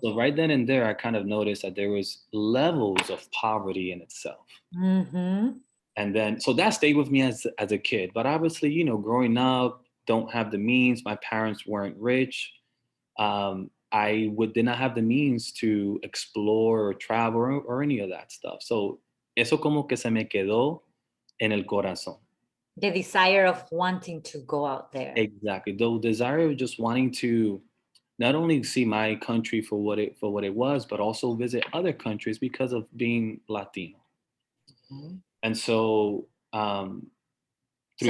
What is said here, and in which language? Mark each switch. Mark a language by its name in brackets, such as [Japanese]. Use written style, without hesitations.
[English] So right then and there, I kind of noticed that there was levels of poverty in itself. Mm-hmm. And then, so that stayed with me as a kid. But obviously, you know, growing up, don't have the means. My parents weren't rich. Did not have the means to explore or travel or any of that stuff. [Spanish] So eso como que se me quedó en el corazón. [English] The desire of wanting to go out there. Exactly. The desire of just wanting to not only see my country for what it was, but also visit other countries because of being Latino. Mhm. And so 3